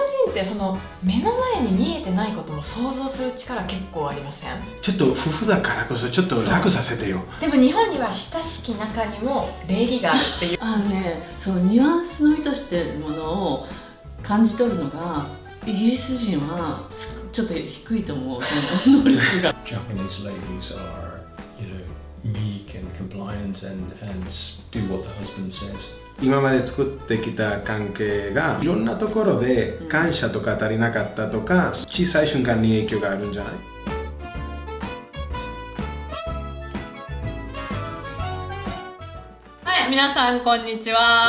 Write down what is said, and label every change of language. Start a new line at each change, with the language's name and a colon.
Japanese: ってその目の前に見えてないことも想像する力結構ありません？ちょっと夫婦だからこそちょっと楽させてよ。でも日本には親しき中にも礼儀があるっていうそのニュアンスの意図しているものを感じ取るのがイギリス人はちょっと低いと思う、その能力が。
English: Japanese ladies are, meek and compliant and do what the husband says.
Japanese: 今まで作ってきた関係がいろんなところで感謝とか足りなかったとか、小さい瞬間に影響があるんじゃない？はい、皆さんこんにちは。